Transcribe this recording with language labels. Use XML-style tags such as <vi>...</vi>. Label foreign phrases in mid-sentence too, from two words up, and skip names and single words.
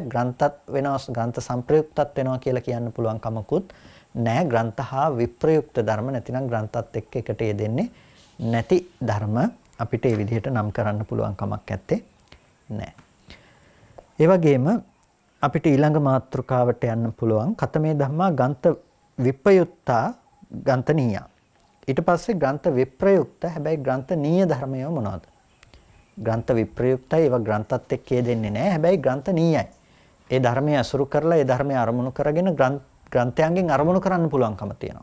<si>ග්‍රන්ථත් වෙනවා ග්‍රන්ථ සංප්‍රයුක්තත් වෙනවා කියලා කියන්න පුළුවන් කමකුත් නැහැ. ග්‍රන්ථ හා විප්‍රයුක්ත ධර්ම නැතිනම් ග්‍රන්ථත් එක්ක එකට යෙදෙන්නේ නැති ධර්ම අපිට මේ විදිහට නම් කරන්න පුළුවන් කමක් නැත්තේ නැහැ. ඒ වගේම අපිට ඊළඟ මාතෘකාවට යන්න පුළුවන්</si> <pi>කතමේ ධම්මා ගන්ත විප්‍රයුක්තා ගන්තනීය.</pi> <si>ඊට පස්සේ ග්‍රන්ථ විප්‍රයුක්ත හැබැයි ග්‍රන්ථ නීය ධර්මය මොනවද? ග්‍රන්ථ විප්‍රයුක්තයි ඒවා ග්‍රන්ථත් එක්ක දෙන්නේ නැහැ. හැබැයි ග්‍රන්ථ නීයයි. ඒ ධර්මය අසුරු කරලා ඒ ධර්මය අරමුණු කරගෙන ග්‍රන්ථයන්ගෙන් අරමුණු කරන්න පුළුවන්කම තියෙනවා.</si>